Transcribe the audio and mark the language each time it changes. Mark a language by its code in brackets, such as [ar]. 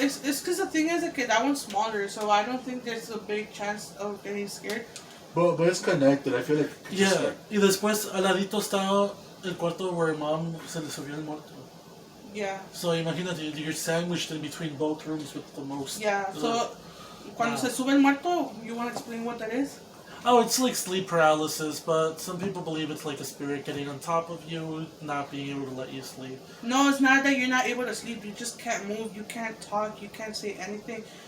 [en] It's because the thing is that one's smaller, so I don't think there's a big chance of getting scared. But it's connected, I feel like... Yeah, [es] y después al ladito está el cuarto [en] where mom [es] se le subió el muerto. [en] Yeah. So [es] imagínate, [en] you're sandwiched in between both rooms with the most. Yeah. So, [es] cuando se sube el muerto, [en] you want to explain what that is? Oh, it's like sleep paralysis, but some people believe it's like a spirit getting on top of you, not being able to let you sleep. No, it's not that you're not able to sleep. You just can't move. You can't talk. You can't say anything.